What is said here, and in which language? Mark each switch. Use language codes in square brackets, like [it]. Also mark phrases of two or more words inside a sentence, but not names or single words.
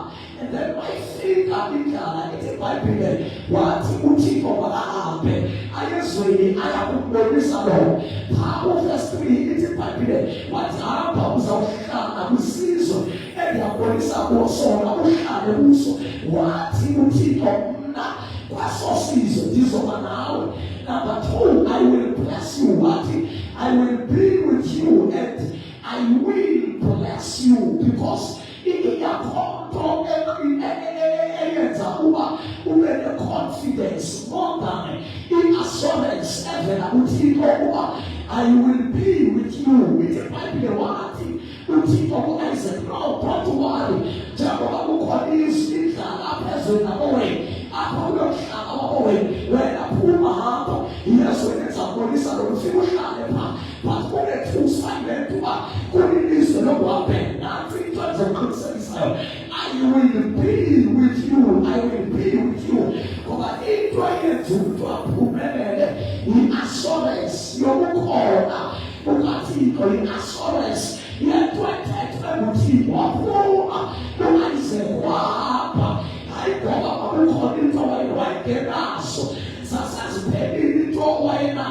[en] And then [xh] wayifika indlala, ithi iBhayibhile wathi uThixo makahambe ayezweni ayakubonisa lo. Phaa kuverse 3 ithi iBhayibhile wathi hamba uzawuhlala kwisizwe endiyabonisa kuwo sona uhlale kuso. Wathi uThixo mna kwaso sizwe ndizoba nawe. [en] Number 2, I will bless you. Wathi I will be with you and I will bless you, because [xh] iyakhonto eyenza uba ube ne-confidence [en] more than [xh] i-assurance evela uThixo uba [en] I will be with you. [xh] Ithi iBhayibhile wathi uThixo ku-Isaac, [en] no, don't worry, [xh] njengoba kukhona indlala apha ezweni lakowenu, apha uyohlala wakowenu, wena phuma hamba yezweni ezabonisa lo ufike uhlale phaa. But kunethusa yile nto uba kulilizwe lokuhambela. Nansi into endizoqinisekisayo, [en] I will be with you, I will be with you. [xh] Ngoba into eyenza umntu aphumelele yi-assurance yokukhona kukaThixo, yi-assurance yento ethethwe nguThixo. Waphuma u-Isaac wahamba, hayi ngoba kwakukhona into wayengenazo, sasaziphelile into wayenazo.